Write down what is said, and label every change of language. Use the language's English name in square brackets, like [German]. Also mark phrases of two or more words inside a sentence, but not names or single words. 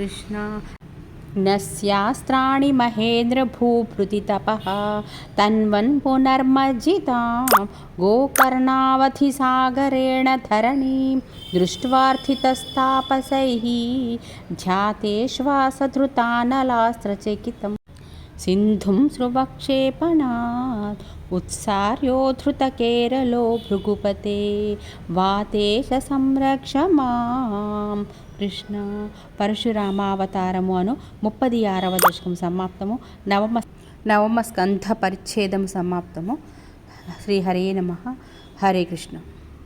[Sanskrit] कृष्ण नस्यास्त्राणि महेन्द्रभूभृतितपः तन्वन् पुनर्मज्जितां गोकर्णावधिसागरेण धरणीं दृष्ट्वार्थितस्तापसैः ध्यातेश्वासधृतानलास्त्रचकितं सिन्धुं स्रुवक्षेपणात् उत्सार्योद्धृतकेरलो भृगुपते वातेश संरक्ष मां కృష్ణ. [Telugu] పరశురామావతారము అను 36వ దశకం సమాప్తము. నవమ స్కంధ పరిచ్ఛేదము సమాప్తము. [Sanskrit] శ్రీహరే నమః. [Telugu] హరే కృష్ణ.